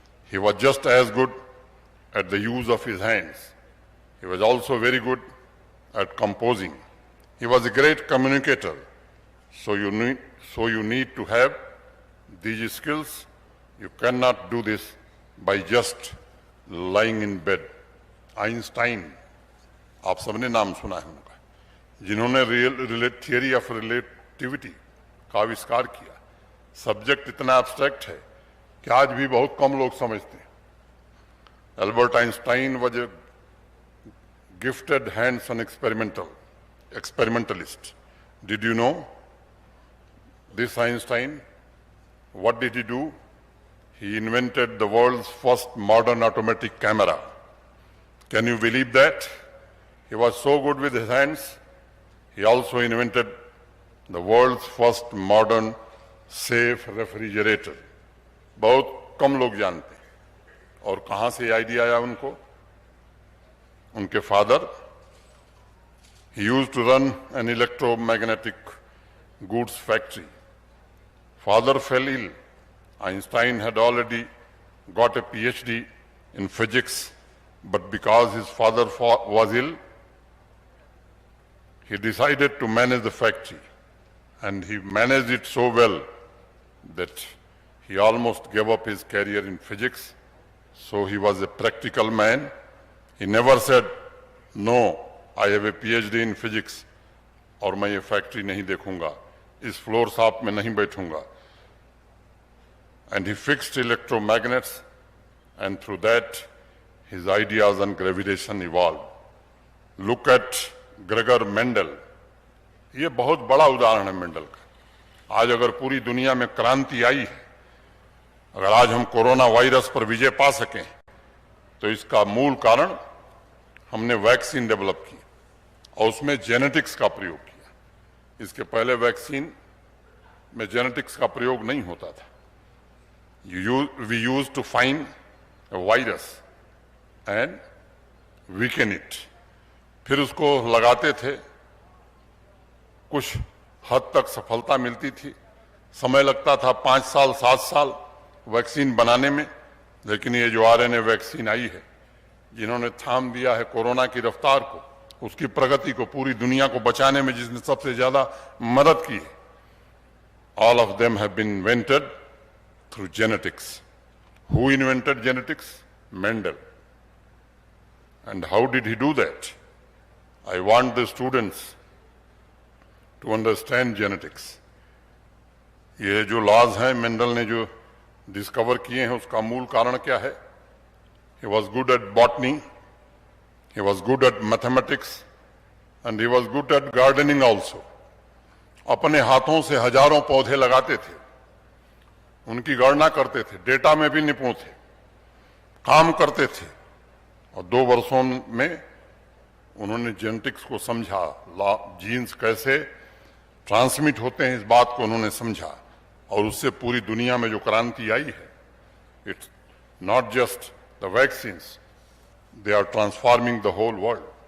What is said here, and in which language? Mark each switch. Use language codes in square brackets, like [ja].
[en] He was just as good at the use of his hands. He was also very good at composing. He was a great communicator. So you need to have these skills. You cannot do this by just lying in bed. [hi] Einstein, आप सबने नाम सुना है उनका, जिन्होंने theory of relativity का आविष्कार किया। सब्जेक्ट इतना एब्स्ट्रैक्ट है कि आज भी बहुत कम लोग समझते हैं। [en] Albert Einstein was a gifted hands-on experimentalist. Did you know this Einstein? What did he do? He invented the world's first modern automatic camera. Can you believe that? He was so good with his hands, he also invented the world's first modern safe refrigerator. [hi] बहुत कम लोग जानते हैं। और कहां से idea आया उनको? उनके father, [en] he used to run an electromagnetic goods factory. Father fell ill. Einstein had already got a PhD in physics, but because his father was ill, he decided to manage the factory, and he managed it so well that he almost gave up his career in physics. So he was a practical man. He never said, no, I have a PhD in physics [hi] और मैं ये factory नहीं देखूंगा, इस floor shop में नहीं बैठूंगा. [en] And he fixed electromagnets, and through that his ideas on gravitation evolved. Look at Gregor Mendel. [hi] ये बहुत बड़ा उदाहरण है मेंडल का। आज अगर पूरी दुनिया में क्रांति आई है, अगर आज हम कोरोना वायरस पर विजय पा सकें, तो इसका मूल कारण हमने वैक्सीन डेवलप की और उसमें जेनेटिक्स का प्रयोग किया। इसके पहले वैक्सीन में जेनेटिक्स का प्रयोग नहीं होता था। [en] We used to find a virus and weaken it. [hi] फिर उसको लगाते थे, कुछ हद तक सफलता मिलती थी, समय लगता था 5 साल 7 साल वैक्सीन बनाने में, लेकिन ये जो आरएनए वैक्सीन आई है, जिन्होंने थाम दिया है कोरोना की रफ्तार को, उसकी प्रगति को, पूरी दुनिया को बचाने में जिसने सबसे ज्यादा मदद की है, [en] all of them have been invented through genetics. Who invented genetics? Mendel. And how did he do that? I want the students to understand genetics. [hi] ये जो लॉज हैं मेंडल ने जो डिस्कवर किए हैं, उसका मूल कारण क्या है? [en] He was good at botany, he was good at mathematics, and he was good at gardening also. [hi] अपने हाथों से हजारों पौधे लगाते थे, उनकी गणना करते थे, डेटा में भी निपुण थे, काम करते थे, और 2 वर्षों में उन्होंने जेनेटिक्स को समझा, जीन्स कैसे ट्रांसमिट होते हैं इस बात को उन्होंने समझा, और उससे पूरी दुनिया में जो क्रांति आई है, [en] It's not just the vaccines, they are transforming the whole world.